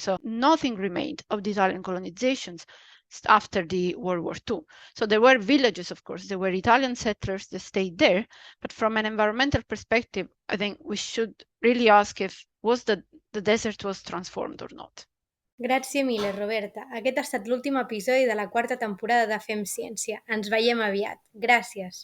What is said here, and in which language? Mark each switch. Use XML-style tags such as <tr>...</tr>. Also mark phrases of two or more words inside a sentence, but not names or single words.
<en>So nothing remained of the Italian colonizations after the World War II. So there were villages, of course, there were Italian settlers that stayed there, but from an environmental perspective, I think we should really ask if the desert was transformed or not.</en> <ca>Gràcies mille, Roberta. Aquest ha estat l'últim episodi de la 4ª temporada de Fem Ciència. Ens veiem aviat. Gràcies.</ca>